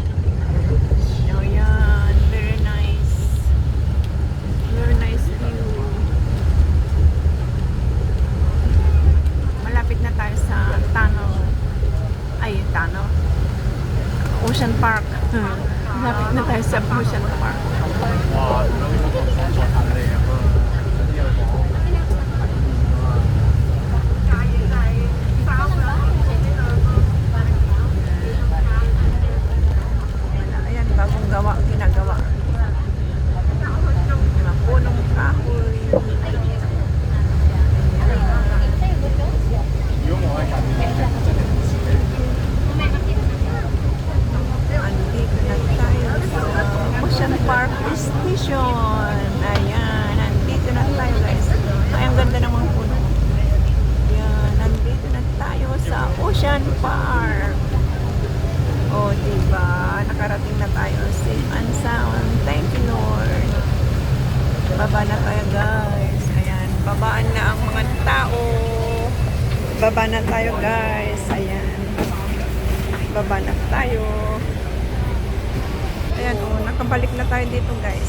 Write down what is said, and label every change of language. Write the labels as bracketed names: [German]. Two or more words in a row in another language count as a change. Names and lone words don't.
[Filipino] Ayan, [English] very nice. Very nice view. [Filipino] Malapit na tayo sa tunnel. Ay, tunnel. Ocean Park. Malapit na tayo sa Ocean Park. 哇！ [Cantonese] 咁樣個方作品嚟咁啊，有啲有講。 [Filipino] Ayan, bagong gawa, ginagawa. Mga punong kahoy. Andito na tayo sa Ocean Park Station. Ayan, nandito na tayo guys. Ay, ang ganda ng mga puno. Ayan, nandito na tayo sa Ocean Park. O, diba? Nakarating na tayo. [English] Safe and sound. Thank you, [Filipino] Lord. Baba na tayo, guys. Ayan, babaan na ang mga tao. Baba na tayo, guys. Ayan. Baba na tayo. Ayan, o, nakabalik na tayo dito, guys.